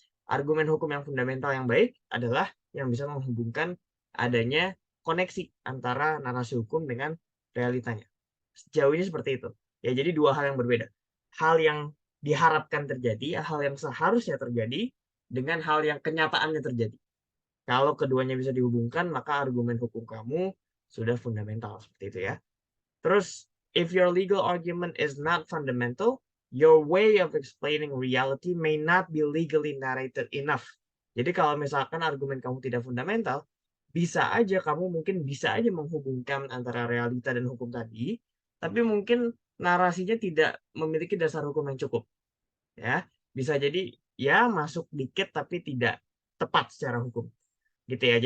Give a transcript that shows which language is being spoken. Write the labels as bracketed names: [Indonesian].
[Indonesian] Argumen hukum yang fundamental yang baik adalah yang bisa menghubungkan adanya koneksi antara narasi hukum dengan realitanya. Sejauh ini seperti itu. Ya, jadi dua hal yang berbeda. Hal yang diharapkan terjadi, hal yang seharusnya terjadi, dengan hal yang kenyataannya terjadi. Kalau keduanya bisa dihubungkan, maka argumen hukum kamu sudah fundamental seperti itu ya. [English] Terus, if your legal argument is not fundamental, your way of explaining reality may not be legally narrated enough. [Indonesian] Jadi kalau misalkan argumen kamu tidak fundamental, bisa aja kamu mungkin bisa aja menghubungkan antara realita dan hukum tadi, tapi mungkin narasinya tidak memiliki dasar hukum yang cukup. Ya, bisa jadi ya masuk dikit tapi tidak tepat secara hukum gitu ya.